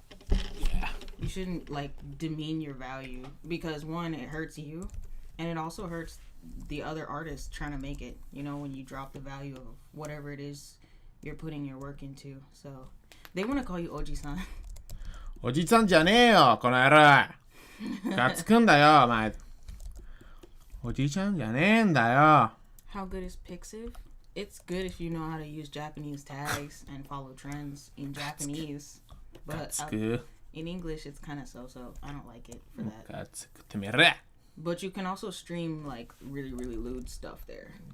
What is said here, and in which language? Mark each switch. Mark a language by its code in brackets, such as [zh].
[en] Yeah. You shouldn't, like, demean your value. Because, one, it hurts you. And it also hurts the other artists trying to make it. You know, when you drop the value of whatever it is you're putting your work into. So, they want to call you Oji-san. [ja] おじさんじゃねえよこの野郎がっつくんだよお前おじちゃんじゃねえんだよ [en] How good is Pixiv? It's good if you know how to use Japanese tags and follow trends in Japanese. But in English, it's kind of so-so. I don't like it for that. [ja] がっつくてめれ [en] But you can also stream, like, really, really lewd stuff there.